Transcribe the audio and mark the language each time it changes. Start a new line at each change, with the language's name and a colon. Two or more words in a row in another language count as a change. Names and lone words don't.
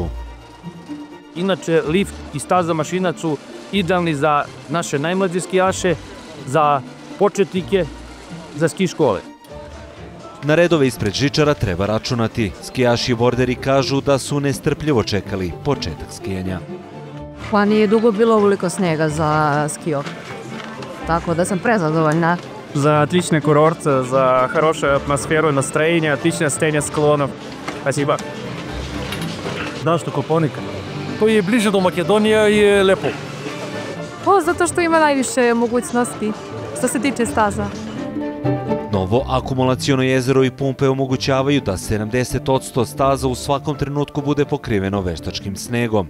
Serbian: Inače, lift i staza Mašinac su idealni za naše najmlađe skijaše, za početnike, za ski škole. Na redove ispred žičara treba računati. Skijaši i borderi kažu da su nestrpljivo čekali početak skijanja. Pa nije dugo bilo ovoliko snega za skijok, tako da sam prezadovoljna.
Russian: За отличный курорт, за хорошую атмосферу, настроение, отличное состояние склонов. Спасибо.
Serbian: Zašto Kopaonik? To je bliže do Makedonije i je lepo. Zato što ima najviše mogućnosti što se tiče staza. Novo akumulaciono jezero i pumpe omogućavaju da 70% staza u svakom trenutku bude pokriveno veštačkim snegom.